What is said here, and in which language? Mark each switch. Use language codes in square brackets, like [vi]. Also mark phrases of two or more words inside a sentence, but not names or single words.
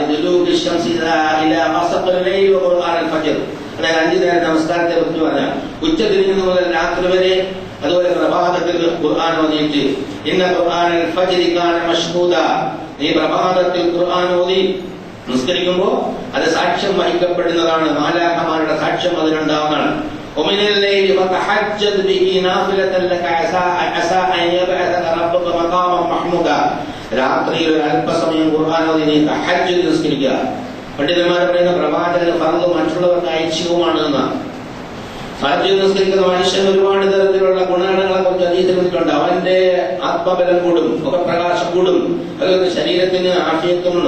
[ml] അതായത് 5 നേരം നമസ്കാരത്തെ കുറിച്ച് പറഞ്ഞ ഉച്ചതിരിഞ്ഞു മുതൽ രാത്രി വരെ, അതുപോലെ പ്രഭാതത്തിൽ ഖുർആൻ ഓതിയിട്ട് [ar] إن قرآن الفجر كان مشهودا, [ml] നീ പ്രഭാതത്തിൽ ഖുർആൻ ഓതി നിസ്കരിക്കുമ്പോ അത് സാക്ഷ്യം വഹിക്കപ്പെടുന്നതാണ്. മാലാഖമാരുടെ സാക്ഷ്യം അതിനുണ്ടാവുന്നതാണ്. [ar] ومن الليل فتهجد به نافلة لك عسى أن يبعثك ربك مقاما محمودا. [ml] രാത്രിയിൽ ഒരു അല്പസമയം ഖുർആൻ ഓതി നീ തഹജ്ജുദ് നിസ്കരിക്കുക. പണ്ഡിതന്മാർ പറയുന്ന പ്രവാചകന് ഫർദ് മറ്റുള്ളവർക്ക് ഐച്ഛികമാണ് എന്നാണ്. തഹജ്ജുദ് നിസ്കരിക്കുന്ന മനുഷ്യൻ ഒരുപാട് തരത്തിലുള്ള ഗുണഗണങ്ങളെ കുറിച്ച് ഹദീസിൽ വന്നിട്ടുണ്ട്. അവന്റെ ആത്മബലം കൂടും, മുഖപ്രകാശം കൂടും, അതുപോലെ ശരീരത്തിന് ആഫിയത്തുമുണ്ട്.